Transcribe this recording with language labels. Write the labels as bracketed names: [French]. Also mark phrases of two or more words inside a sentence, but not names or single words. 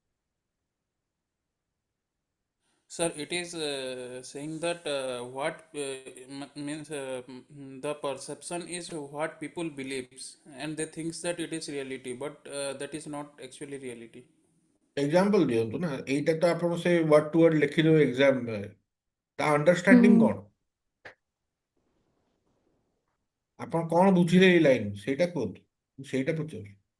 [English] Sir, it is saying that what means the perception is what people believes and they thinks that it is reality, but that is not actually reality. [Odia] Example ଦିଅନ୍ତୁ ନା, ଏଇଟା ତ ଆପଣ ସେ [English] word to word [Odia] ଲେଖିଦେବେ exam ରେ, ତା understanding କଣ? ଆପଣ କଣ ବୁଝିଲେ ଏଇ ଲାଇନ୍ ସେଇଟା କୁହନ୍ତୁ, ମୁଁ ସେଇଟା ପଚାରୁଛି.